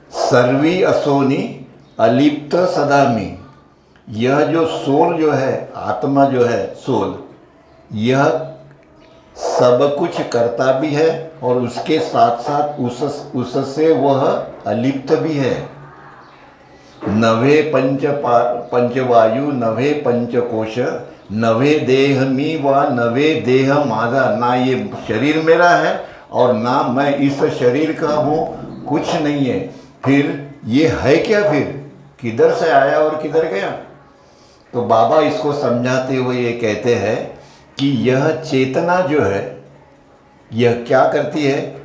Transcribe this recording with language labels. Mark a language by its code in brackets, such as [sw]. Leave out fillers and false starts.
[mr] सर्वी असोनी अलिप्त सदामी, [hi] यह जो सोल जो है, आत्मा जो है, सोल, यह सब कुछ करता भी है और उसके साथ साथ उससे वह अलिप्त भी है। [mr] नवे पंचवायु, नवे पंचकोश, नवे देह मी व नवे देह माझा। [hi] ना ये शरीर मेरा है और ना मैं इस शरीर का हूँ, कुछ नहीं है। फिर ये है क्या? फिर किधर से आया और किधर गया? तो बाबा इसको समझाते हुए ये कहते हैं कि यह चेतना जो है, यह क्या करती है?